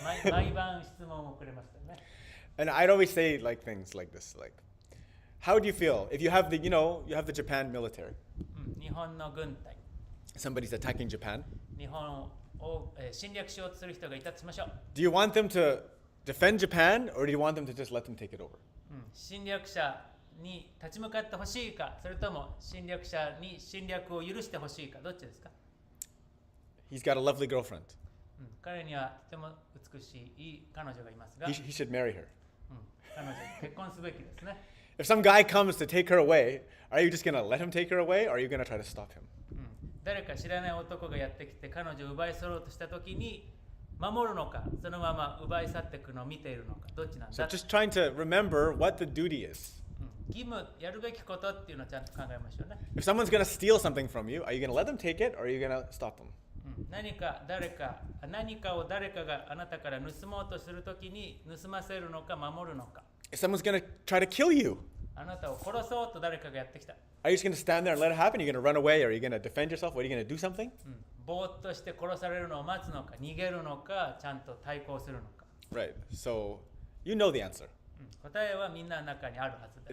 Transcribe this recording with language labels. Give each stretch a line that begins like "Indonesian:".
Japanese: 毎晩質問をくれましたね。
English: And I'd always say things like this, like, how do you feel if you have the Japan military?
Japanese: 日本の軍隊、
English: Somebody's attacking Japan.
Japanese: 日本を侵略しようとする人がいたとしましょう。
English: Do you want them to defend Japan, or do you want them to just let them take it over?
Japanese: 侵略者に立ち向かってほしいか、それとも侵略者に侵略を許してほしいか、どっちですか？
English: He's got a lovely girlfriend.
Japanese: 彼にはとても美しい彼女がいますが、
English: He should marry her.
Japanese: 彼女と結婚すべきですね。
English: If some guy comes to take her away, are you just going to let him take her away, or are you going to try to stop him?
Japanese: 誰か知らない男がやってきて彼女を奪い去ろうとしたときに守るのか、そのまま奪い去っていくのを見ているのか、どっちなん
English: So
Japanese: だ。
English: just trying to remember what the duty is.
Japanese: 義務、やるべきことっていうのをちゃんと考えましょうね。
English: If someone's going to steal something from you, are you going to let them take it, or are you going to stop them?
Japanese: 何かを誰かがあなたから盗もうとするときに盗ませるのか守るのか。
English: If someone's going to try to kill you,
Japanese: あなたを殺そうと誰かがやってきた。
English: are you just going to stand there and let it happen? Are you going to run away? Are you going to defend yourself? What, are you going to do something?
Japanese: ぼーっとして殺されるのを待つのか、逃げるのか、ちゃんと対抗するのか。
English: Right. So you know the answer.
Japanese: 答えはみんなの中にあるはずで